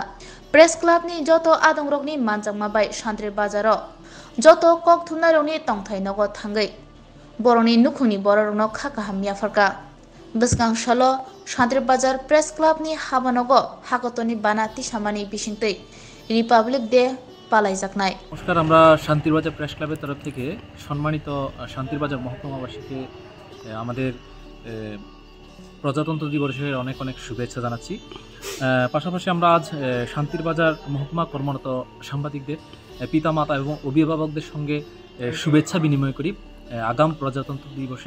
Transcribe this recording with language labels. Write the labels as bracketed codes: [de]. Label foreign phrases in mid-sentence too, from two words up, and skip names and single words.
[trp] Press Club ni joto adongrok ni manjakma bai Shantri Bazaro joto kok thumnai rok ni tongthai nogo thangui boroni nukhungni borok no kha kaham yafarka. Bwskang salo Shantri Bazar Press Club ni habanogo hakotoni bana tisamani bisingtui Republic Day পালাইজাকনাই। [bn] নমস্কার, আমরা শান্তির বাজার প্রেস ক্লাবের তরফ থেকে সম্মানিত শান্তির বাজার মহকুমাবাসীকে আমাদের প্রজাতন্ত্র দিবসের অনেক অনেক শুভেচ্ছা জানাচ্ছি। পাশাপাশি আমরা আজ শান্তির বাজার মহকুমা কর্মরত সাংবাদিকদের পিতামাতা এবং অভিভাবকদের সঙ্গে শুভেচ্ছা বিনিময় করি আগাম প্রজাতন্ত্র দিবসের।